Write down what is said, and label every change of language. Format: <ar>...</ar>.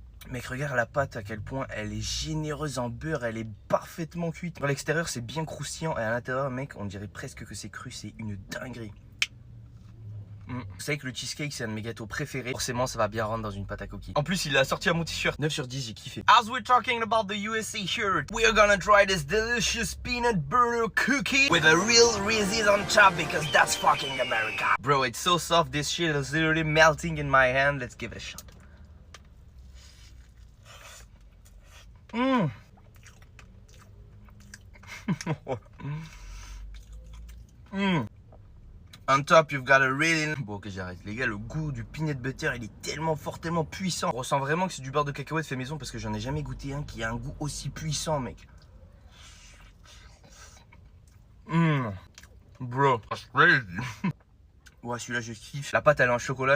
<fr>Mec, regarde la pâte à quel point elle est généreuse en beurre, elle est parfaitement cuite. Dans l'extérieur c'est bien croustillant et à l'intérieur, mec, on dirait presque que c'est cru, c'est une dinguerie. Vous savez que le cheesecake c'est un de mes gâteaux préférés. Forcément ça va bien rentrer dans une pâte à cookies. En plus il l'a sorti à mon t-shirt. 9 sur 10, j'ai kiffé.</fr> <en>As we're talking about the USA shirt, we're gonna try this delicious peanut butter cookie with a real Reese's on top because that's fucking America. Bro, it's so soft, this shit is literally melting in my hand. Let's give it a shot. On top, you've got a really...</en> <fr>Bon, ok, j'arrête. Les gars, le goût du peanut butter, il est tellement fort, tellement puissant. On ressent vraiment que c'est du beurre de cacahuète fait maison parce que j'en ai jamais goûté un qui a un goût aussi puissant, mec.</fr> <en>Bro, that's crazy.</en> <fr>Ouais, celui-là, je kiffe. La pâte, elle est en chocolat.</fr>